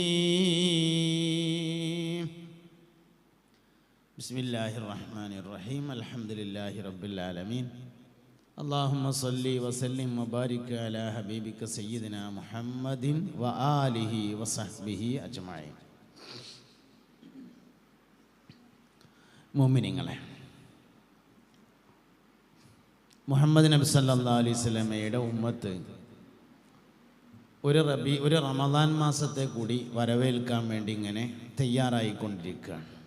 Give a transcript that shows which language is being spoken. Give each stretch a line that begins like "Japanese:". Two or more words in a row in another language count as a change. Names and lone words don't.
Arabic: بسم الله الرحمن الرحيم. الحمد لله رب العالمين. اللهم صل وسلم وبارك على حبيبك سيدنا محمد وآله وصحبه أجمعين.
Malayalam: മുഅ്മിനീങ്ങളെ, മുഹമ്മദ് നബി
Arabic: صلى الله عليه وسلم
Malayalam: ഉമ്മത്ത് ഒരു റമദാൻ മാസത്തെ കൂടി വരവേൽക്കാൻ വേണ്ടി ഇങ്ങനെ തയ്യാറായിക്കൊണ്ടിരിക്കുകയാണ്.